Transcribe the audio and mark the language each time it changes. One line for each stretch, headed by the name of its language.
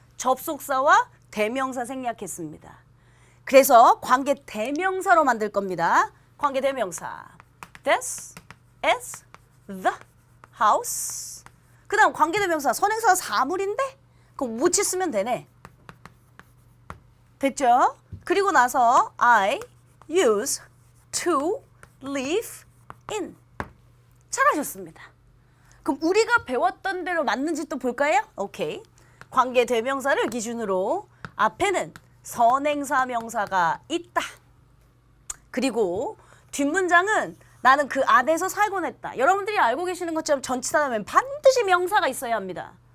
Korean: 접속사와 대명사 생략했습니다. 그래서 관계 대명사로 만들 겁니다. 관계 대명사.
English: This is the house.
Korean: 그 다음 관계 대명사. 선행사가 사물인데? 그럼 which 쓰면 되네. 됐죠? 그리고 나서
English: I use to live in.
Korean: 잘하셨습니다. 그럼 우리가 배웠던 대로 맞는지 또 볼까요? 오케이. 관계 대명사를 기준으로 앞에는 선행사 명사가 있다. 그리고 뒷문장은 나는 그 안에서 살곤 했다. 여러분들이 알고 계시는 것처럼 전치사 다음엔 반드시 명사가 있어야 합니다.